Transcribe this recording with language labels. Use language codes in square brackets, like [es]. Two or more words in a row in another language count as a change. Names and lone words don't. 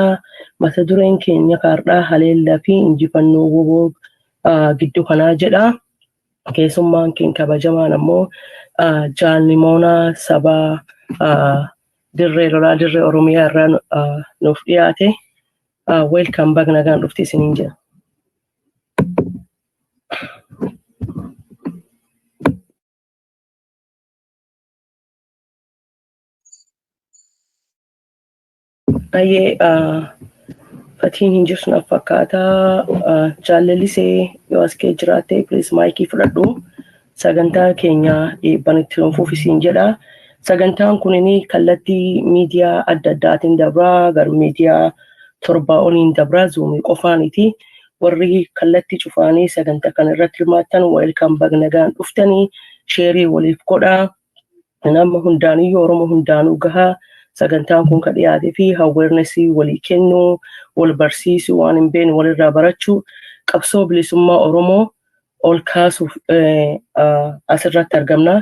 [om] Mata dureen keenya kaardhaa haleellaa fi injifannoo woboo gidduu kanaa jedha. Keessummaan keenya kabajamaan ammoo Jaalnimoonaa sabaa dirree lolaa dirree Oromiyaa irraa nuuf dhiyaate. [en] Welcome back [om] nagaan dhufti isiniin jedha. Ayyee fatiin hin jirtu naaf fakkaata. Jaallallisee yoo as kee jiraatte please maayikii fudhadhu. Sagantaa keenya dhiibban itti dhufuuf isin jedha. Sagantaan kunini kallattii miidiyaa adda addaatiin dabraa gar miidiyaa 7 oliin dabraa zuumii qofaaniti. Warri kallattii cufaanii sagantaa kana irratti hirmaattan [en] welcome back [om] nagaan dhuftanii sheerii waliif godhaa. Nama hundaaniyyuu Oromoo hundaanuu gahaa. Sagantaan kun kan dhiyaatee fi awarenessii walii kennuu, wal barsiisuu, waan hin beekne walirraa barachuu, qabsoo bilisummaa Oromoo ol kaasuuf asirratti argamna.